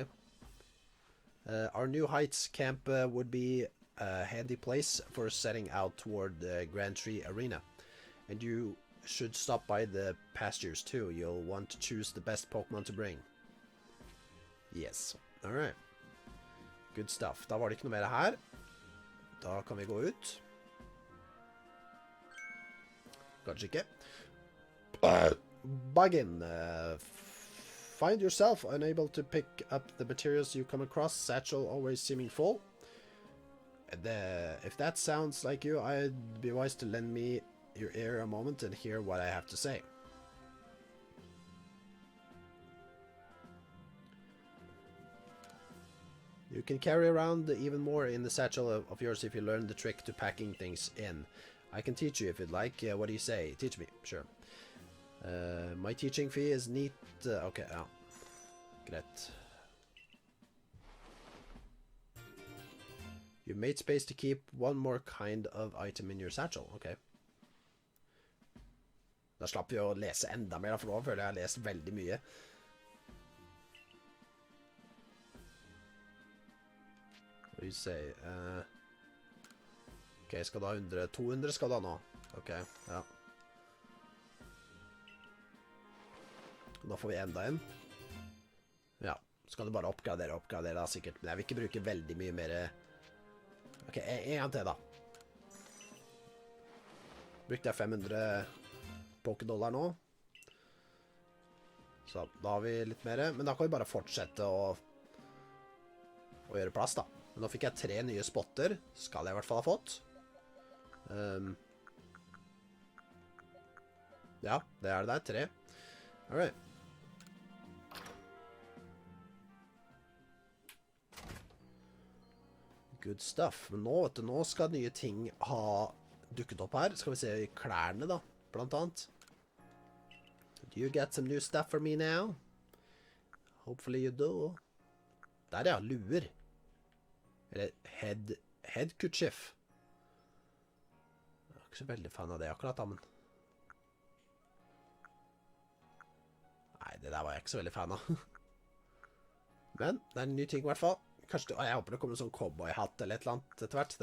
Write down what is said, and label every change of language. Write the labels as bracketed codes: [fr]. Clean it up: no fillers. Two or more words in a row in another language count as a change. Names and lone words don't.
[en] Our new heights camp would be a handy place for setting out toward the Grand Tree Arena. And you should stop by the pastures too. You'll want to choose the best Pokemon to bring. Yes. Alright. Good stuff. [no] Da var det ikke noe mer her. Da kan vi gå ut. Kanskje ikke. [en] Buggin. Find yourself unable to pick up the materials you come across. Satchel always seeming full. If that sounds like you, I'd be wise to lend me your ear a moment and hear what I have to say. You can carry around even more in the satchel of yours if you learn the trick to packing things in. I can teach you if you'd like. What do you say? Teach me. Sure. My teaching fee is neat. [no] Okay, ja. Greit. [en] You made space to keep one more kind of item in your satchel. Okay. [no] Da slapp vi å lese enda mer, for nå føler jeg har lest veldig mye. [en] What do you say? [no] Ok, skal du ha 100? 200 skal du ha nå. Ok, ja. Da får vi enda en. Ja, så kan du bare oppgradere da, sikkert. Men jeg vil ikke bruke veldig mye mer. Ok, en gang til da. Brukte jeg 500 Pokédollar nå. Så da har vi litt mer. Men da kan vi bare fortsette å gjøre plass da. Men nå fikk jeg 3 nye spotter. Skal jeg i hvert fall ha fått. Ja, det er det der. 3. [en] Alright. Good stuff. [no] Men nå, vet du, nå skal nye ting ha dukket opp her. Skal vi se i klærne da, blant annet. [en] Do you get some new stuff for me now? Hopefully you do. [no] Der ja, luer. Eller headkerchief. Jeg er ikke så veldig fan av det akkurat da, men... Nei, det der var jeg ikke så veldig fan av. Men det er en ny ting i hvert fall. Kanskje, jeg håper det kommer en sånn cowboy-hatt eller et eller annet etter hvert.